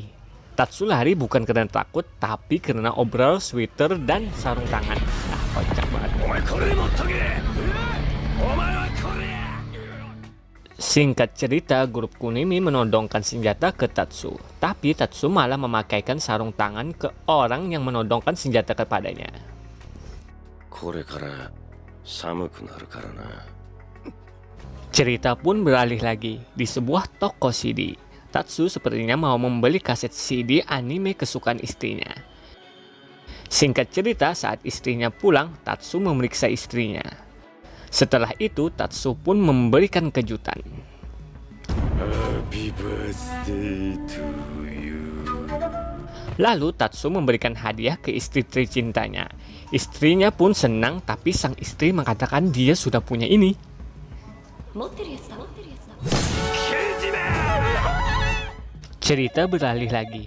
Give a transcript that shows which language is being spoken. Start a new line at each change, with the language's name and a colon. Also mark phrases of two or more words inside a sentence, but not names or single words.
Indonesian: Tatsu lari bukan karena takut, tapi karena obral, sweater, dan sarung tangan. Ah, kocak banget. Singkat cerita, grup Kunimi menodongkan senjata ke Tatsu. Tapi Tatsu malah memakaikan sarung tangan ke orang yang menodongkan senjata kepadanya.
Japanese: これから寒くなるからな。
Indonesian: Cerita pun beralih lagi di sebuah toko CD. Tatsu sepertinya mau membeli kaset CD anime kesukaan istrinya. Singkat cerita, saat istrinya pulang, Tatsu memeriksa istrinya. Setelah itu, Tatsu pun memberikan kejutan.
English: Happy birthday to you.
Indonesian: Lalu Tatsu memberikan hadiah ke istri tercintanya. Istrinya pun senang, tapi sang istri mengatakan dia sudah punya ini. Cerita beralih lagi.